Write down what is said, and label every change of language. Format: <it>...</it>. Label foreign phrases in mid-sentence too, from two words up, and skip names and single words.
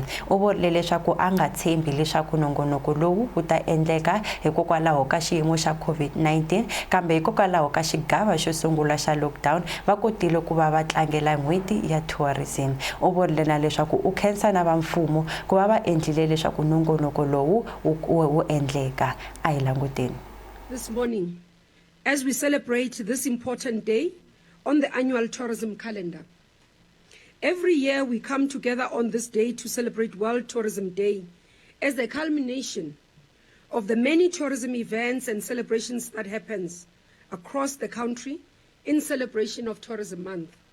<ts>U vurile leswaku a nga tshembi leswaku nongonoko lowu wu ta endleka hikokwalaho ka xiyimo xa COVID-19 kambe hikokwalaho ka xigava xo sungula xa lockdown va kotile ku va va tlangela n'hweti ya tourism. U vurile na leswaku u khensa na va mfumo ku va va endlile leswaku nongonoko lowu wu endleka. A hi languteni.</ts> <en>This morning, as we celebrate this important day on the annual tourism calendar, every year we come together on this day to celebrate World Tourism Day as the culmination of the many tourism events and celebrations that happens across the country in celebration of Tourism Month,</en>